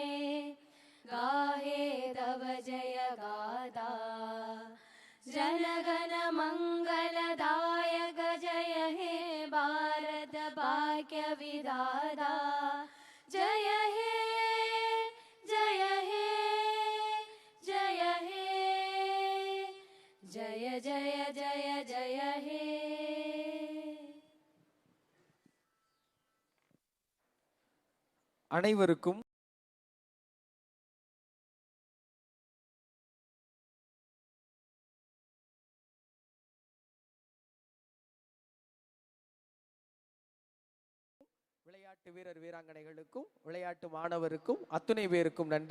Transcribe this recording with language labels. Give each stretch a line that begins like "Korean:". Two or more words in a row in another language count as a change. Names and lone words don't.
Bangla: গাহে তব জয় গাথা জনগণ মঙ্গলদায়ক জয় হে ভারত ভাগ্য বিধাতা জয় হে জয় হে জয় হে জয় জয় জয় জয় হে.
Tamil: அனைவருக்கும் விளையாட்டு வீரர் வீராங்கனைகளுக்கும் விளையாட்டு மாணவருக்கும் அத்துணை பேருக்கும் நன்றி.